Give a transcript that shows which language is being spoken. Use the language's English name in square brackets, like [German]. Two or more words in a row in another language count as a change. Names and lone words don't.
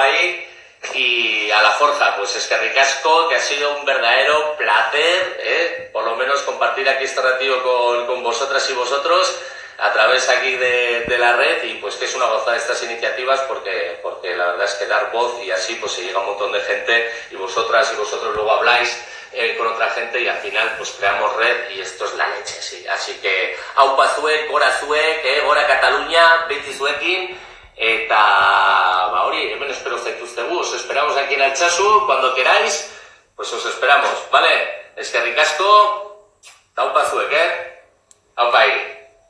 [Spanish] ahí, y a la forja, pues es que ricasco, que ha sido un verdadero placer, por lo menos compartir aquí este ratito con vosotras y vosotros, a través aquí de la red, y pues que es una gozada estas iniciativas porque la verdad es que dar voz y así pues se llega a un montón de gente y vosotras y vosotros luego habláis con otra gente y al final pues creamos red y esto es la leche, sí. Así que [Basque] aupa zuek, gora zuek, gora Cataluña, beti zuekin, eta hori, hemen espero zaituztegu, [Spanish] os esperamos aquí en Altsasu, cuando queráis, pues os esperamos, ¿vale? Es que ricasco, [Basque] aupa zuek, aupa [Spanish] ahí.